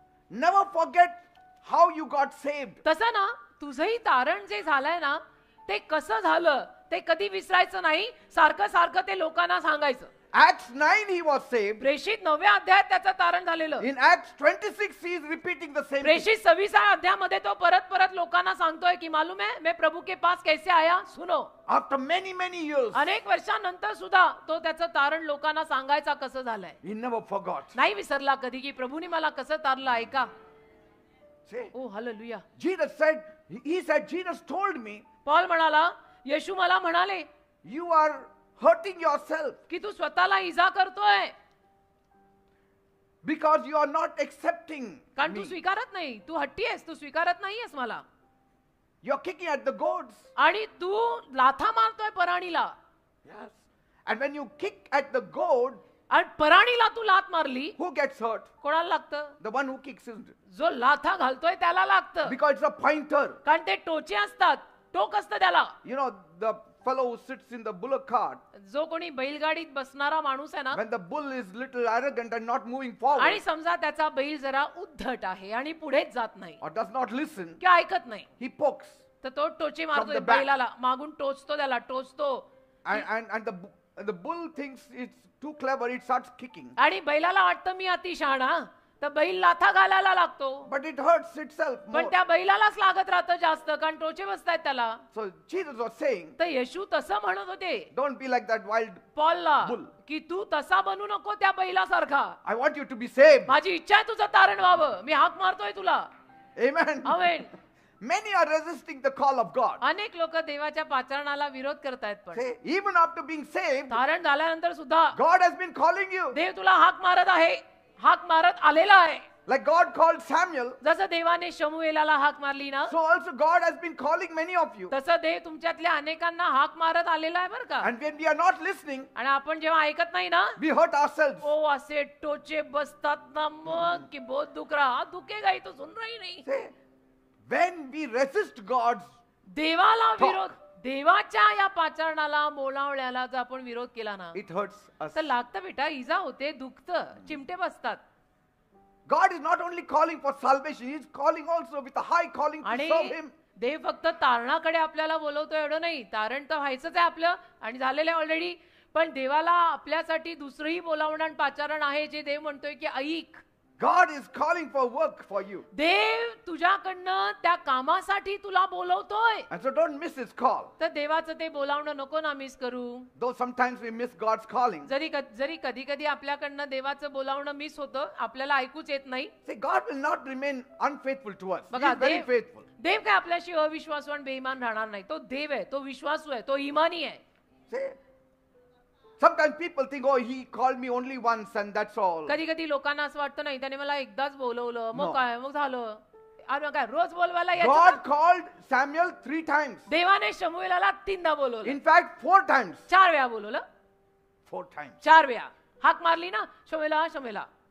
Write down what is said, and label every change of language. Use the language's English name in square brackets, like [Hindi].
[English] Never forget how you got saved. [Marathi] तसं ना तुझंही तारण जे झालंय ना ते कसं झालं ते कधी विसरायचं नाही, सारखं सारखं ते लोकांना सांगायचं. [English] Acts 9 he was saved. [Marathi] प्रेषित 9व्या अध्यायात त्याचं तारण झालेलं. [English] In Acts 26 he is repeating the same thing. [Marathi] प्रेषित 26व्या अध्यायामध्ये तो परत परत लोकांना सांगतोय की [Hindi] मालूम है मैं प्रभु के पास कैसे आया, सुनो. [English] After many years, [Marathi] अनेक वर्षांनंतर सुद्धा तो त्याचं तारण लोकांना सांगायचा कसं झालंय. [English] he never forgot. [Marathi] नाही विसरला कधी की प्रभूने मला कसं तारलं ऐका. [English] See, [Marathi] ओ hallelujah. [English] Jesus told me, [Marathi] Paul म्हणाला, येशू मला म्हणाले [English] you are hurting yourself [Marathi] की तू स्वतःला इजा करतोय [English] because you are not accepting [Marathi] कारण तू [English] me. [Marathi] स्वीकारत नाही, तू हट्टी आहेस, तू स्वीकारत नाहीयेस मला. [English] You are kicking at the goads. [Marathi] आणि तू लाथा मारतोय पराणीला. [English] Yes. And when you kick at the goad, [Marathi] आणि पराणीला तू लाथ मारली, [English] who gets hurt? [Marathi] कोणाला लागतं? [English] The one who kicks is, [Marathi] जो लाथा घालतोय त्याला लागतं. [English] because it's a pointer. [Marathi] कारण ते टोचे असतात, टोक असतं त्याला. [English] You know, the fellow who sits in the bullock cart, [Marathi] जो कोणी बैलगाडीत बसणारा माणूस आहे ना, [English] when the bull is little arrogant and not moving [Marathi] आणि [English] forward [Marathi] समजा त्याचा बैल जरा उद्धट आहे आणि पुढेच जात नाही [English] or does not listen, [Marathi] किंवा ऐकत नाही, [English] he pokes. [Marathi] तर तो टोचे [English] From [Marathi] मारतोय [English] the back. [Marathi] बैलाला, मागून टोचतो त्याला, टोचतो. [English] And the bull thinks it's too clever, it starts kicking. [Marathi] आणि बैलाला वाटतं मी अतिशहाणा, तर बैल लाथा घालायला लागतो. [English] But it hurts itself [Marathi] पण [English] more. [Marathi] त्या बैलालाच लागत राहतं जास्त, कारण टोचे बसतायत त्याला. [English] So Jesus was saying, [Marathi] तर येशू तसं म्हणत होते [English] don't be like that wild [Marathi] पॉलला [English] bull. [Marathi] की तू तसा बनू नको त्या बैलासारखा. [English] I want you to be saved. [Marathi] माझी इच्छा आहे तुझं तारण व्हावं, मी हाक मारतोय तुला. [English] Amen. [Marathi] Amen. [English] Many are resisting the call of God. [Marathi] अनेक लोक देवाच्या पाचारणाला विरोध करतायत, पण [English] Say, even after being saved, [Marathi] तारण झाल्यानंतर सुद्धा [English] God has been calling you. [Marathi] देव तुला हाक मारत आहे, हाक मारत आलेला आहे. [English] Like God called Samuel, [Marathi] जसं देवाने शमूएलाला हाक मारली ना, [English] so also God has been calling many of you. [Marathi] तसं देव तुमच्यातल्या अनेकांना हाक मारत आलेला आहे बरं का. [English] And when we are not listening, [Marathi] आणि आपण जेव्हा ऐकत नाही ना, [English] we hurt ourselves. [Marathi] ओ असे टोचे बसतात ना मग [Hindi] की बहुत दुख रहा, दुखेगा ही तो सुन रही नहीं. [English] Say, when we resist God's, [Marathi] देवाला [English] Talk. [Marathi] विरोध, देवाच्या या पाचारणाला बोलावण्याला जर आपण विरोध केला ना, [English] it hurts us. [Marathi] तर लागतं बेटा, इजा होते, दुखतं, चिमटे बसतात. [English] God is not only calling for salvation, He is calling also with a high calling to [Marathi] आणि [English] serve Him. [Marathi] देव फक्त तारणाकडे आपल्याला बोलवतो एवढं नाही, तारण तर व्हायचंच आहे आपलं आणि झालेलं आहे ऑलरेडी, पण देवाला आपल्यासाठी दुसरंही बोलावणं आणि पाचारण आहे, जे देव म्हणतोय की ऐक. [English] God is calling for work for you. [Marathi] देव तुझ्याकडनं त्या कामासाठी तुला बोलवतोय. [English] And so don't miss His call. [Marathi] तर देवाचं ते बोलावणं नको ना मिस करू. [English] Though sometimes we miss God's calling. [Marathi] जरी कधी कधी आपल्याकडनं देवाचं बोलावणं मिस होतं, आपल्याला ऐकूच येत नाही. [English] See, God will not remain unfaithful to us. He [Marathi] बघा, [English] is very faithful. [Marathi] देव काय आपल्याशी अविश्वासू आणि बेईमान राहणार नाही. तो देव आहे, तो विश्वासू आहे, तो इमानी आहे. [English] See, sometimes people think, oh, He called me only once and that's all. [Marathi] कधी कधी लोकांना असं वाटतं नाही, त्याने मला एकदाच बोलवलं, मग [English] No. [Marathi] काय, मग झालं. अरे काय रोज बोलवायला यायचं [English] God [Marathi] का? [English] called Samuel 3 times. [Marathi] देवाने शमूएलाला 3दा बोलवलं, [English] In fact, 4 times. [Marathi] 4 वेळा बोलवलं. [English] 4 times. [Marathi] 4 वेळा हाक मारली ना, शमूएला शमूएला.